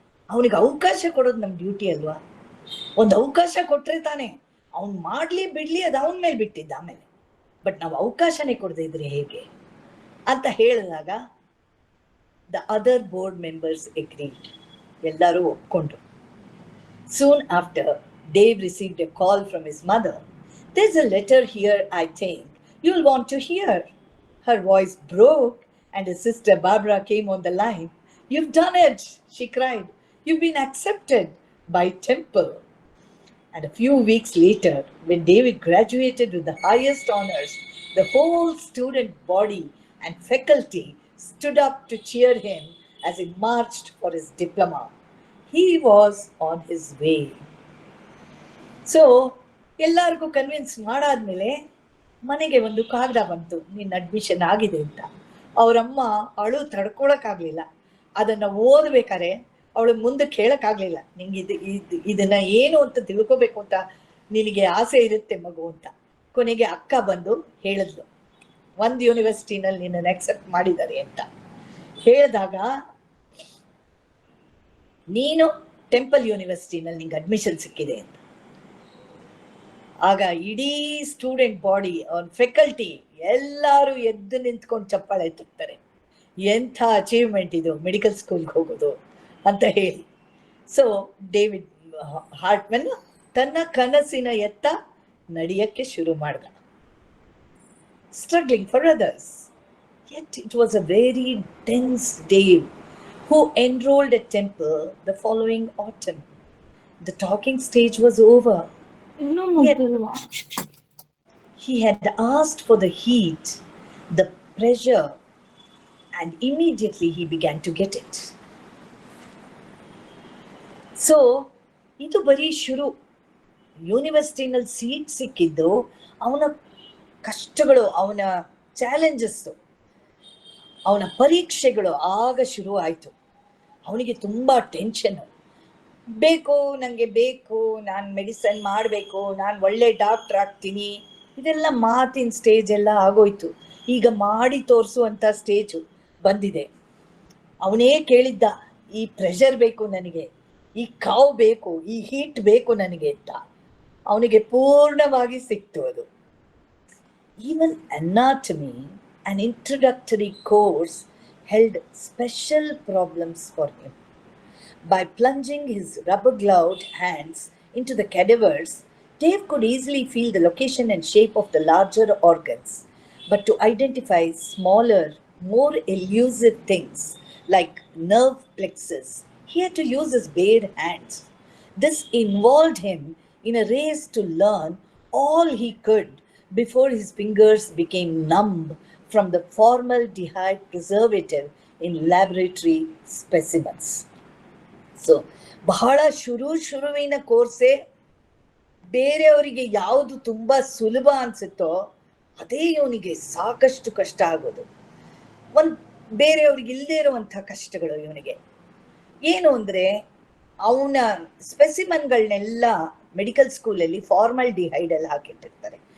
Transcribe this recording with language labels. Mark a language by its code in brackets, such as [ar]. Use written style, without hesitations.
[kn] ಅವನಿಗೆ ಅವಕಾಶ ಕೊಡೋದು ನಮ್ಮ ಡ್ಯೂಟಿ ಅಲ್ವಾ? ಒಂದು ಅವಕಾಶ ಕೊಟ್ರೆ ತಾನೆ, ಅವ್ನು ಮಾಡ್ಲಿ ಬಿಡ್ಲಿ ಅದು ಅವನ ಮೇಲೆ ಬಿಟ್ಟಿದ್ದ ಆಮೇಲೆ. ಬಟ್ ನಾವು ಅವಕಾಶನೇ ಕೊಡದೇ ಇದ್ರೆ ಹೇಗೆ ಅಂತ ಹೇಳಿದಾಗ [en] the other board members agreed, [kn] ಎಲ್ಲರೂ ಒಪ್ಕೊಂಡ್ರು. [en] Soon after, Dave received a call from his mother. There's a letter here I think you'll want to hear. Her voice broke and his sister Barbara came on the line. You've done it, she cried. You've been accepted by Temple. And a few weeks later, when David graduated with the highest honors, the whole student body and faculty stood up to cheer him as he marched for his diploma. He was on his way. [kn] So, ಎಲ್ಲರಿಗೂ convince ಮಾಡಾದ್ಮೇಲೆ ಮನೆಗೆ ಒಂದು ಕಾಗದ ಬಂತು, ನಿನ್ನ admission ಆಗಿದೆ ಅಂತ. ಅವರಮ್ಮ ಅಳು ತಡ್ಕೊಳಕ್ಕಾಗ್ಲಿಲ್ಲ. ಅದನ್ನ ಓದ್ಬೇಕಾರೆ ಅವಳು ಮುಂದೆ ಕೇಳಕ್ಕಾಗ್ಲಿಲ್ಲ, ನಿಂಗೆ ಇದನ್ನ ಏನು ಅಂತ ತಿಳ್ಕೊಬೇಕು ಅಂತ ನಿನಗೆ ಆಸೆ ಇರುತ್ತೆ ಮಗು ಅಂತ. ಕೊನೆಗೆ ಅಕ್ಕ ಬಂದು ಹೇಳಿದ್ಲು, ಒಂದು ಯೂನಿವರ್ಸಿಟಿನಲ್ಲಿ ನಿನ್ನನ್ನು ಅಕ್ಸೆಪ್ಟ್ ಮಾಡಿದ್ದಾರೆ ಅಂತ ಹೇಳಿದಾಗ, ನೀನು ಟೆಂಪಲ್ ಯೂನಿವರ್ಸಿಟಿನಲ್ಲಿ ನಿಂಗೆ ಅಡ್ಮಿಷನ್ ಸಿಕ್ಕಿದೆ ಅಂತ. ಆಗ ಇಡೀ ಸ್ಟೂಡೆಂಟ್ ಬಾಡಿ, ಅವನ್ ಫ್ಯಾಕಲ್ಟಿ ಎಲ್ಲರೂ ಎದ್ದು ನಿಂತ್ಕೊಂಡು ಚಪ್ಪಾಳೆ ಎತ್ತುತ್ತಾರೆ, ಎಂಥ ಅಚೀವ್ಮೆಂಟ್ ಇದು ಮೆಡಿಕಲ್ ಸ್ಕೂಲ್ಗೆ ಹೋಗೋದು ಅಂತ ಹೇಳಿ. ಸೊ ಡೇವಿಡ್ ಹಾರ್ಟ್ಮನ್ ತನ್ನ ಕನಸಿನ ಎತ್ತ ನಡೆಯಕ್ಕೆ ಶುರು ಮಾಡ್ದ. [en] Struggling for others, yet it was a very dense Dave who enrolled at Temple the following autumn. The talking stage was over. Yet, he had asked for the heat, the pressure, and immediately he began to get it. [kn] So, ಇದು ಬರೀ ಶುರು. ಯೂನಿವರ್ಸಿಟಿನಲ್ಲಿ seat ಸಿಕ್ಕಿದ್ದು ಅವನ ಕಷ್ಟಗಳು, ಅವನ challenges, ಅವನ ಪರೀಕ್ಷೆಗಳು ಆಗ ಶುರು ಆಯಿತು. ಅವನಿಗೆ ತುಂಬ ಟೆನ್ಷನ್ನು. ಬೇಕು, ನನಗೆ ಬೇಕು, ನಾನು ಮೆಡಿಸನ್ ಮಾಡಬೇಕು, ನಾನು ಒಳ್ಳೆ ಡಾಕ್ಟರ್ ಆಗ್ತೀನಿ, ಇದೆಲ್ಲ ಮಾತಿನ ಸ್ಟೇಜ್ ಎಲ್ಲ ಆಗೋಯ್ತು. ಈಗ ಮಾಡಿ ತೋರಿಸುವಂಥ ಸ್ಟೇಜು ಬಂದಿದೆ. ಅವನೇ ಕೇಳಿದ್ದ, ಈ ಪ್ರೆಷರ್ ಬೇಕು ನನಗೆ, ಈ ಕಾವು ಬೇಕು, ಈ ಹೀಟ್ ಬೇಕು ನನಗೆ ಅಂತ. ಅವನಿಗೆ ಪೂರ್ಣವಾಗಿ ಸಿಕ್ತು ಅದು. [en] Even anatomy an introductory course held special problems for him. By plunging his rubber-gloved hands into the cadavers, Dave could easily feel the location and shape of the larger organs. But to identify smaller, more elusive things like nerve plexus, he had to use his bare hands. This involved him in a race to learn all he could before his fingers became numb from the formaldehyde preservative in laboratory specimens. [kn] So ಬಹಳ ಶುರುವಿನ ಕೋರ್ಸೇ ಬೇರೆಯವರಿಗೆ ಯಾವುದು ತುಂಬಾ ಸುಲಭ ಅನ್ಸುತ್ತೋ ಅದೇ ಇವನಿಗೆ ಸಾಕಷ್ಟು ಕಷ್ಟ ಆಗೋದು. ಬೇರೆಯವ್ರಿಗೆ ಇಲ್ಲದೆ ಇರುವಂತಹ ಕಷ್ಟಗಳು ಇವನಿಗೆ ಏನು ಅಂದ್ರೆ, ಅವನ ಸ್ಪೆಸಿಮನ್ಗಳನ್ನೆಲ್ಲ ಮೆಡಿಕಲ್ ಸ್ಕೂಲಲ್ಲಿ ಫಾರ್ಮಲ್ಡಿಹೈಡ್ ಅಲ್ಲಿ ಹಾಕಿಟ್ಟಿರ್ತಾರೆ.